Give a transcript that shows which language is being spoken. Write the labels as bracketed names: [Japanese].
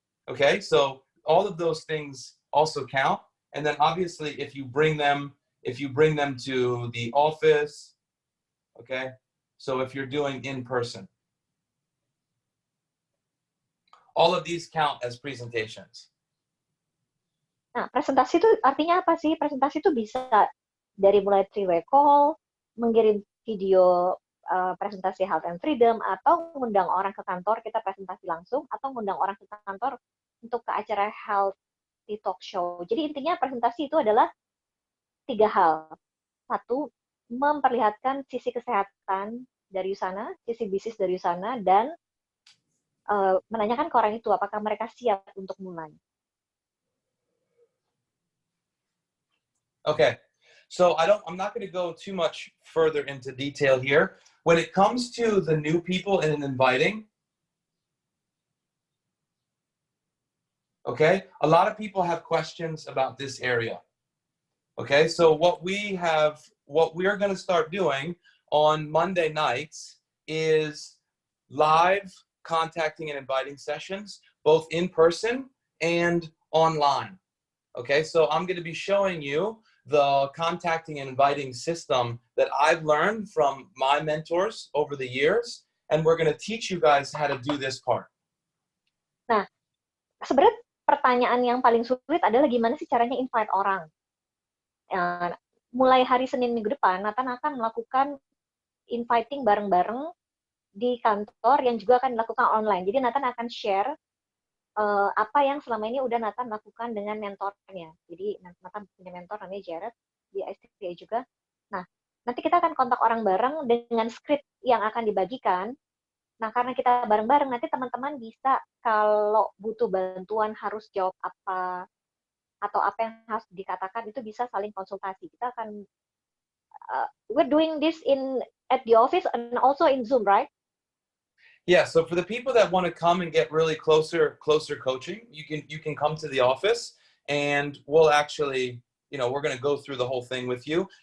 [English] Okay, so all of those things also count. And then obviously if you bring them to the office, okay, so if you're doing in person, all of these count as presentations. [Indonesian] Nah, presentasi itu artinya apa sih? Presentasi itu bisa dari mulai 3-way call, mengirim video presentasi health and freedom, atau mengundang orang ke kantor kita presentasi langsung, atau mengundang orang ke kantor untuk ke acara healthy talk show. Jadi intinya presentasi itu adalah 3 hal. 1, memperlihatkan sisi kesehatan dari USANA, sisi bisnis dari USANA, dan menanyakan ke orang itu apakah mereka siap untuk mulai. [English] Okay, so I'm not going to go too much further into detail here. When it comes to the new people in inviting, okay, a lot of people have questions about this area. Okay, so what we're going to start doing on Monday nights is live contacting and inviting sessions, both in person and online. Okay, so I'm going to be showing you the contacting and inviting system that I've learned from my mentors over the years, and we're going to teach you guys how to do this part. [Indonesian] Nah, sebenarnya pertanyaan yang paling sulit adalah gimana sih caranya invite orang. Mulai hari Senin minggu depan, Nathan akan melakukan inviting bareng-bareng di kantor yang juga akan dilakukan online. Jadi Nathan akan share apa yang selama ini udah Nathan lakukan dengan mentornya. Jadi Nathan punya mentor namanya Jared di STI juga. Nah, nanti kita akan kontak orang bareng dengan script yang akan dibagikan. Nah, karena kita bareng-bareng, nanti teman-teman bisa kalau butuh bantuan harus jawab apa, atau apa yang harus dikatakan, itu bisa saling konsultasi. Kita akan, [English] we're doing this at the office and also in Zoom, right? Yeah, so for the people that want to come and get really closer coaching, you can come to the office and we'll actually, we're going to go through the whole thing with you.